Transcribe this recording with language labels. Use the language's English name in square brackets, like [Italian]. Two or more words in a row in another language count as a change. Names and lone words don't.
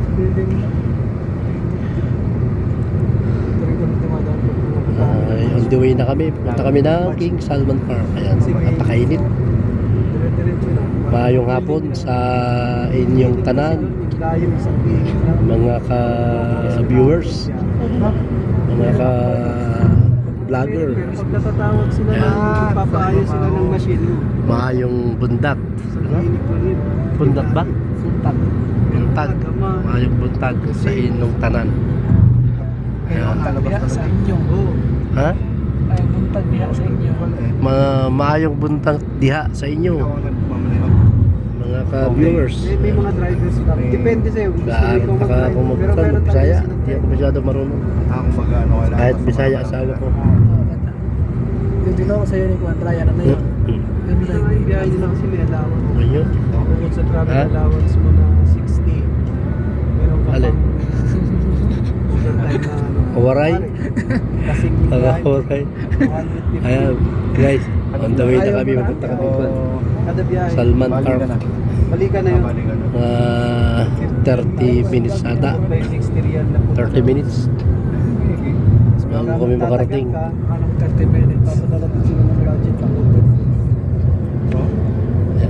[English] On the way [Filipino] na kami. Punta kami ng King Salman Park. Ayan, napakainit. [Cebuano] Maayong hapon sa inyong tanan, mga ka-viewers, mga ka-vlogger. [Filipino] Pag natatawag sila papaayos sila ng machine. [Cebuano] Maayong bundak. Bundak ba? Buntag. Maayong buntag sa inyong tanan. [Filipino] Ayan. [Cebuano] Sa inyo. Ha? Ay, buntag diha sa inyo. Maayong buntag diha sa inyo, mga ka-viewers. [Filipino] May mga drivers lang. Depende sa'yo. Gaaral pa ka pumupunta ng Bisaya. Hindi ako masyado marunong. Kahit Bisaya asawa ko. Hindi na ako sa'yo ni Kuan. Ryan, ano yun? Ganda yung biyahe nila kasi may allowance. Ayun. Bukod sa travel allowance mo na 60. Meron ka Alin? pang overtime na Waray. kasing Waray. 150. Ayan, guys. [English] On the way [Filipino] na kami. Magpunta kami pa. Kada biyahe. Salman Park. Balikan na yun. 30 minutes ata. 60 riyal na po. 30 minutes. Bago kami makarating. Anong 30 minutes? Papadala din sila ng budget lang. Ayan.